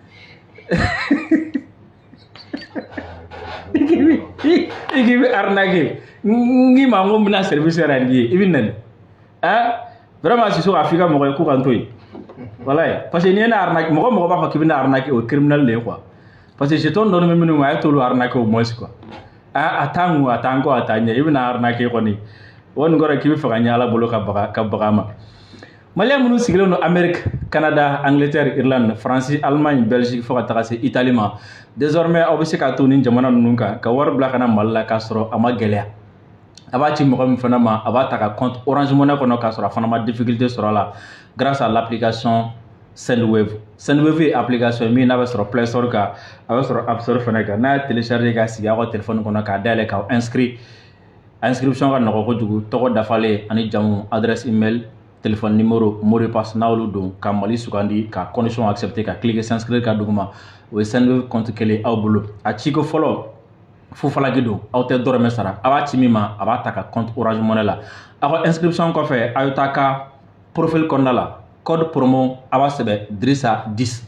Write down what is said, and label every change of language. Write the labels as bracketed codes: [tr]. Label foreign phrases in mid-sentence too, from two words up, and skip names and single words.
[bm] i k'i bɛ arnaquer n k'i ma n ko n bɛna service yɛrɛ di ye i bɛ nani vraiment Sisoko a f'i ka mɔgɔ ye ko kan to yen walayi [fr] parce que [bm] n'i ye ne arnaquer mɔgɔ b'a fɔ k'i bɛ ne arnaquer o ye criminel de ye quoi [fr] parce que [bm] jeton dɔɔni bɛ minnu ma a ye t'olu arnaquer [fr] au moins quoi [bm] a t'an kɔ a t'an ɲɛ i bɛna arnaquer kɔni o nin kɔrɔ k'i bɛ fɛ ka ɲɛ Ala bolo ka baga ma Malien minnu sigilen don Amérique, Canada, Angleterre, Irlande, France, Allemagne, Belgique fo ka taga se Italie ma. Désormais aw bɛ se ka to ni jamana ninnu kan ka wari bila ka na Mali la k'a sɔrɔ a ma gɛlɛya. A b'a ci mɔgɔ min fana ma, a b'a ta ka compte Orange Money kɔnɔ k'a sɔrɔ a fana ma difficulté sɔrɔ a la [fr] grâce à l'application Sendwave. [bm] Sendwave ye application min n'a bɛ sɔrɔ Play Store kan, a bɛ sɔrɔ App Store fana kan. N'a ye télécharger k'a sigi aw ka téléphone kɔnɔ k'a dayɛlɛ k'aw inscrit. Inscription ka nɔgɔ kojugu, tɔgɔ dafalen ani jamu, [fr] adresse email, téléphone numéro, mot de passe [bm] n'aolu don ka Mali sugandi ka [fr] condition accepter [bm] ka [fr] cliquer s'inscrire [bm] ka duguma. O ye Sendwave compte kelen aw bolo. A ciko fɔlɔ fufalaki don, aw tɛ dɔrɔmɛ sara. A b'a ci min ma, a b'a ta ka compte Orange Money la. Aw ka inscription kɔfɛ, a y'o ta ka profil kɔnɔna la. [fr] Code promo [bm] a b'a sɛbɛn Drissa 10.